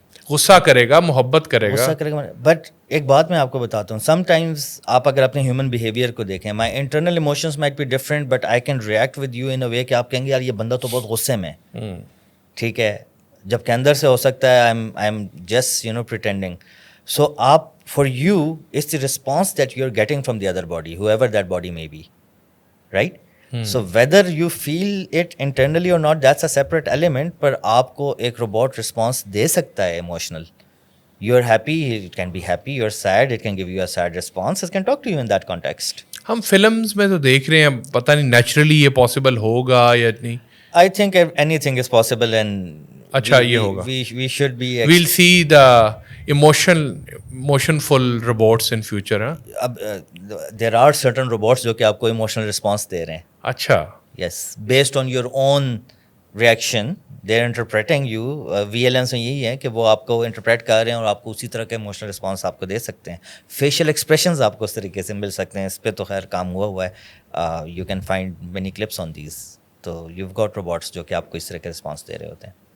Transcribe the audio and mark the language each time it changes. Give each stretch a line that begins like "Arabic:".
Urdu: غصہ کرے گا, محبت کرے گا. بٹ ایک بات میں آپ کو بتاتا ہوں, سم ٹائمز آپ اگر اپنے ہیومن بیہیویئر کو دیکھیں,
English: my internal emotions might be different but I can react with you in a way
Urdu: کہ آپ کہیں گے یار یہ بندہ تو بہت غصے میں ہے. ٹھیک ہے, جب کہ اندر سے ہو سکتا ہے
English: I am just pretending. So آپ for you it's the response that you're getting from the other body, whoever that body may be, right? So whether you feel it internally or not, that's a separate element.
Urdu: پر آپ کو ایک robot response دے سکتا ہے emotional.
English: You're happy, it can be happy. You're sad, it can give you a sad response. It can talk to you in that context.
Urdu: ہم films میں تو دیکھ رہے ہیں, پتہ نہیں نیچرلی یہ پاسبل ہوگا یا نہیں.
English: I think anything is possible, and
Urdu: اچھا یہ ہوگا.
English: we should be We'll see the emotionful robots in future. there are certain robots
Urdu: جو کہ آپ کو emotional response دے رہے ہیں. اچھا.
English: Yes, based on your own reaction, they're interpreting you.
Urdu: VLMs میں یہی ہے کہ وہ آپ کو انٹرپریٹ کر رہے ہیں اور آپ کو اسی طرح کا ایموشنل رسپانس آپ کو دے سکتے ہیں. فیشیل ایکسپریشنز آپ کو اس طریقے سے مل سکتے ہیں. اس پہ تو خیر کام ہوا ہے.
English: You can find many clips on these.
Urdu: تو
English: you got robots
Urdu: جو کہ آپ کو اس طرح کے رسپانس دے رہے ہوتے ہیں.